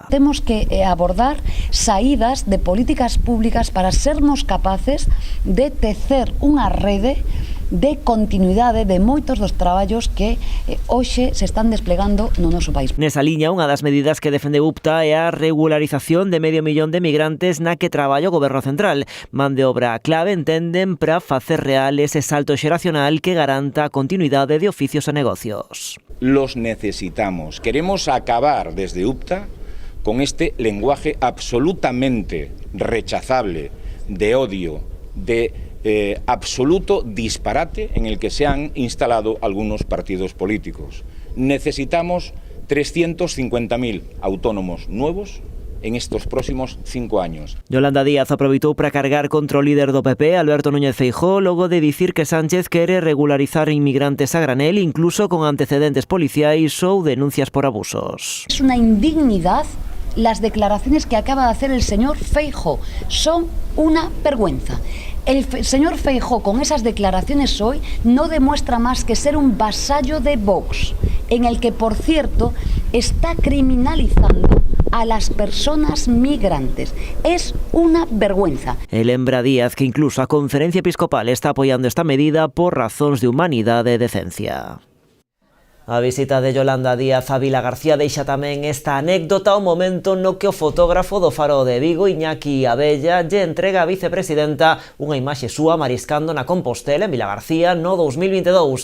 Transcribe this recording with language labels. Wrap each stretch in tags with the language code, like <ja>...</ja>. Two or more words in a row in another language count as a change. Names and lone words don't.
<gl>Temos que abordar saídas de políticas públicas para sermos capaces de tecer unha rede de continuidade de moitos dos traballos que hoxe se están desplegando no noso país. Nesa liña, unha das medidas que defende UPTA é a regularización de 500.000 de migrantes na que traballa o Goberno Central. Man de obra clave, entenden, para facer real ese salto xeracional que garanta a continuidade de oficios e negocios.</gl> <es>Los necesitamos. Queremos acabar desde UPTA con este lenguaje absolutamente rechazable, de odio, de absoluto disparate en el que se han instalado algunos partidos políticos. Necesitamos 350.000 autónomos nuevos en estos próximos 5 años.</es> <gl>Yolanda Díaz aproveitou para cargar contra o líder do PP, Alberto Núñez Feijóo, logo de dicir que Sánchez quere regularizar inmigrantes a granel, incluso con antecedentes policiais ou denuncias por abusos.</gl> <es>Es una indignidad las declaraciones que acaba de hacer el señor Feijóo. Son una vergüenza. El señor Feijóo, con esas declaraciones hoy, no demuestra más que ser un vasallo de Vox, en el que, por cierto, está criminalizando a las personas migrantes. Es una vergüenza.</es> <gl>El lembra Díaz que incluso a Conferencia Episcopal está apoyando esta medida por razóns de humanidade e decencia. A visita de Yolanda Díaz a Vilagarcía deixa tamén esta anécdota, o momento no que o fotógrafo do Faro de Vigo, Iñaki Abella, lle entrega á vicepresidenta unha imaxe súa mariscando na Compostela en Vilagarcía no 2022.</gl>